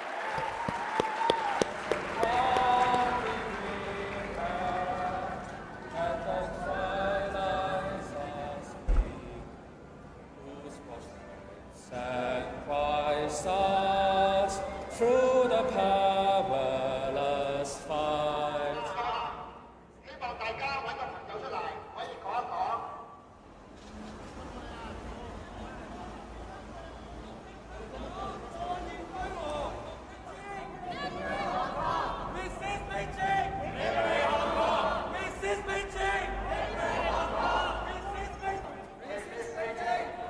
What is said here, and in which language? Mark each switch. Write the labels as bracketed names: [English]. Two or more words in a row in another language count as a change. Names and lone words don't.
[English] Sacrifice us through the perilous fight. [Cantonese] 希望大家揾個朋友出嚟，可以講一講。Mrs. Beijing! [English] Mrs. Beijing! Mrs. Beijing!